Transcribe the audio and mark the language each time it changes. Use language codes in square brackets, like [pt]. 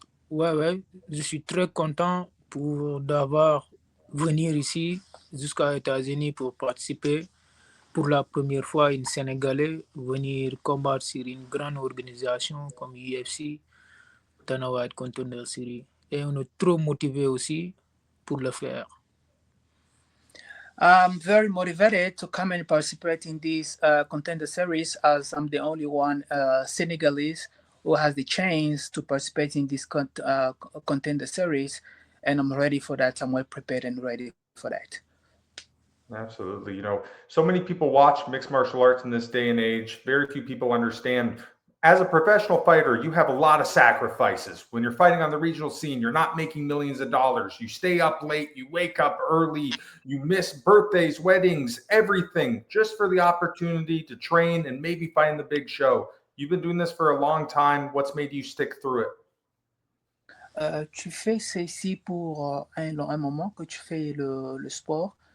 [fr] Ouais, je suis très content d'avoir venir ici jusqu'à États-Unis pour participer pour la première fois une Sénégalais venir combattre sur une grande organisation comme UFC, Dana White Contender Series. Et on est trop motivé aussi pour le faire. [en] I'm very motivated to come and participate in this contender series as I'm the only one Senegalese who has the chance to participate in this contender series, and I'm ready for that. I'm well prepared and ready for that. Absolutely. So many people watch mixed martial arts in this day and age. Very few people understand. As a professional fighter, you have a lot of sacrifices. When you're fighting on the regional scene, you're not making millions of dollars. You stay up late, you wake up early, you miss birthdays, weddings, everything, just for the opportunity to train and maybe fight in the big show. You've been doing this for a long time. What's made you stick through it? [fr] Tu fais ceci pour un moment que tu fais le sport.